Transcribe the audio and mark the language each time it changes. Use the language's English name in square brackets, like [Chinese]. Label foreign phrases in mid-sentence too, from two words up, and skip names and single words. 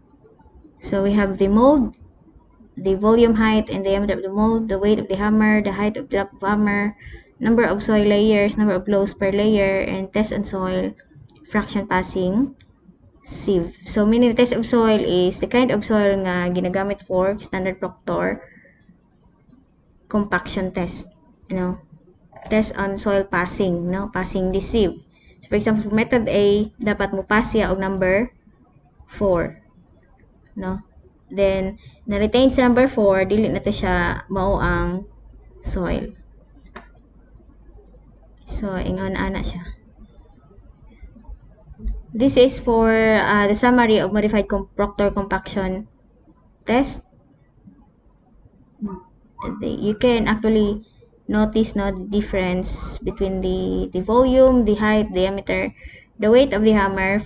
[English] So we have the mold, the volume, height, and diameter of the mold, the weight of the hammer, the height of the drop of hammer, number of soil layers, number of blows per layer, and test on soil, fraction passing sieve. So meaning the test of soil is the kind of soil [Cebuano] nga ginagamit [English] for standard Proctor compaction test, you know. Test on soil passing, no, passing the sieve. So for example, method A, [Cebuano] dapat mo pass siya og number 4, no. then na-retain sa number 4, dili na to siya mao ang soil. So, ingon ana siya. [English] This is for the summary of modified Proctor compaction test. You can actually notice the difference between the volume, the height, diameter, the weight of the hammer.